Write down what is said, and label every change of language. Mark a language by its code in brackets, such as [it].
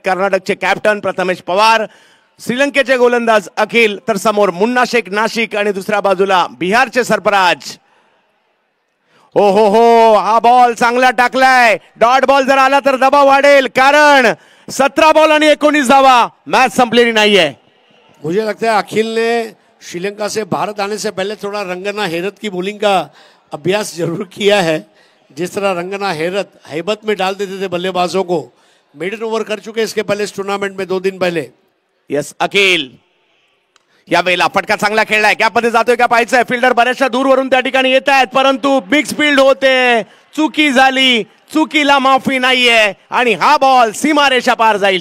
[mr] कर्नाटकचे कॅप्टन प्रथमेश पवार, श्रीलंकेचे गोलंदाज अखिल, तर समोर मुन्ना शेख नाशिक आणि दुसऱ्या बाजूला बिहारचे सरफराज. हो हो हो, हा बॉल चांगला टाकलाय. डॉट बॉल जर आला तर दबाव वाढेल, कारण 17 बॉल आणि 19 धावा, मॅच संपलेली नाहीये. [hi] मुझे लगता है अखिल ने श्रीलंका से भारत आने से पहले थोड़ा रंगना हैरत की बॉलिंग का अभ्यास जरूर किया है. जिस तरह रंगना हैरत हैबत में डाल देते थे बल्लेबाजों को, मेडन ओव्हर कर चुके इसके पहले इस टूर्नामेंट में 2 दिन पहले. [mr] यस अखिल यावेळेला फटका चांगला खेळलाय. गॅपमध्ये जातोय का पाहायचंय. फिल्डर बऱ्याचशा दूरवरून त्या ठिकाणी येत आहेत, परंतु मिक्स फील्ड होते, चुकी झाली, चुकीला माफी नाहीये आणि हा बॉल सीमारेषा पार जाईल.